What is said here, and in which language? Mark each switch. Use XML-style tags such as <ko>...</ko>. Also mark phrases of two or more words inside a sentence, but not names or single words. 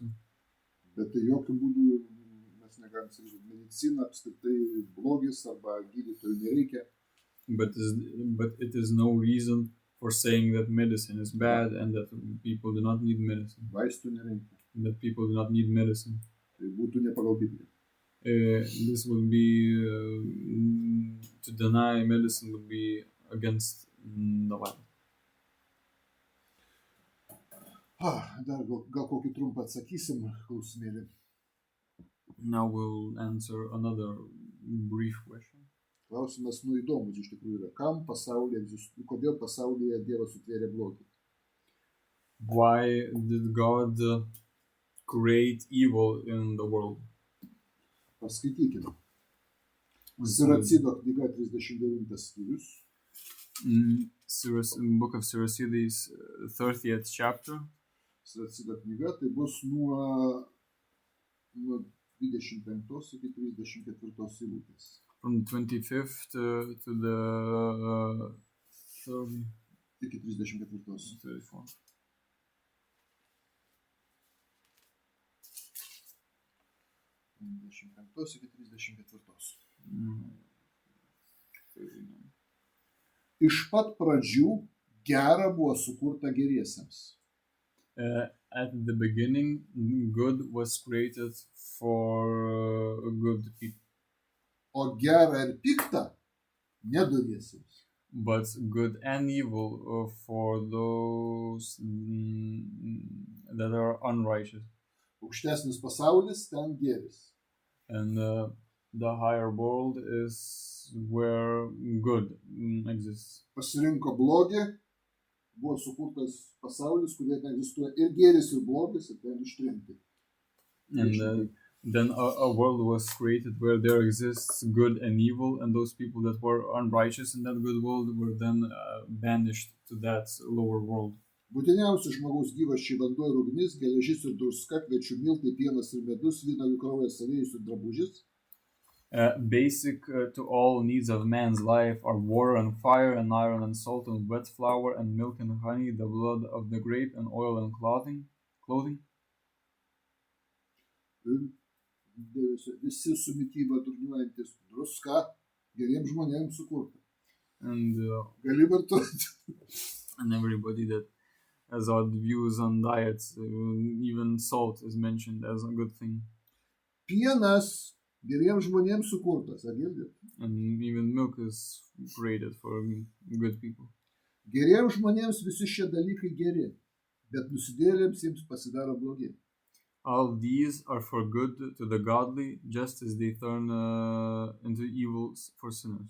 <lt>Bet tai jokių būdų mes negalim sakyti, medicina apskritai blogis arba gydytojų nereikia.</lt> <en>But it is no reason for saying that medicine is bad and that people do not need medicine.</en> <lt>Vaistų nereikia.</lt> <en>That people do not need medicine.</en> <lt>Tai būtų ne pagal Bibliją.</lt> <en>This would be to deny medicine would be against the Bible.</en> <lt>Dar gal kokį trumpą atsakysim klausimėlį.</lt> <en>Now we'll answer another brief question.</en> <lt>Klausimas įdomus iš tikrųjų yra. Kodėl pasaulyje Dievas sutvėrė blogį?</lt> <en>Why did God create evil in the world?</en> <lt>Paskaitykime. Siracido knyga 39 skyrius.</lt> <en>Book of Siracides, 30th chapter.</en> <lt>Siracido knyga tai bus nuo 25 iki 34 eilutės.</lt> <en>From 25th to the 30.</en> <lt>Iki 34. 34. Iki 34. Iš pat pradžių gera buvo sukurta geriesiems.</lt> <en>At the beginning, good was created for good people.</en> <lt>O gera ir pikta nedoriesiems.</lt> <en>But good and evil for those that are unrighteous.</en> <lt>Aukštesnis pasaulis, ten gėris.</lt> <en>And the higher world is where good exists.</en> <lt>Pasirinko blogį, buvo sukurtas pasaulis, kurie ten egzistuoja ir gėris, ir blogis, ir ten ištrinti.</lt> <en>And then a world was created where there exists good and evil, and those people that were unrighteous in that good world were then banished to that lower world.</en> <lt>Būtiniausi žmogaus gyvasčiai vanduo ir ugnis, geležis ir druska, kviečių miltai, pienas ir medus, vynuogių kraujas, aliejus ir drabužis.</lt> <en>Basic to all needs of man's life are water and fire and iron and salt and wet flour and milk and honey, the blood of the grape and oil and clothing.</en> <lt>Visi su mityba durniuojantis druska geriems žmonėms sukurta. And gali vartoti.</lt> <en>And everybody that has odd views on diets, even salt is mentioned as a good thing.</en> <lt>Pienas geriems žmonėms sukurtas, ar girdit?</lt> <en>And even milk is created for good people.</en> <lt>Geriems žmonėms visi šie dalykai geri, bet nusidėjėliams jiems pasidaro blogi.</lt> <en>All these are for good to the godly, just as they turn into evils for sinners.</en>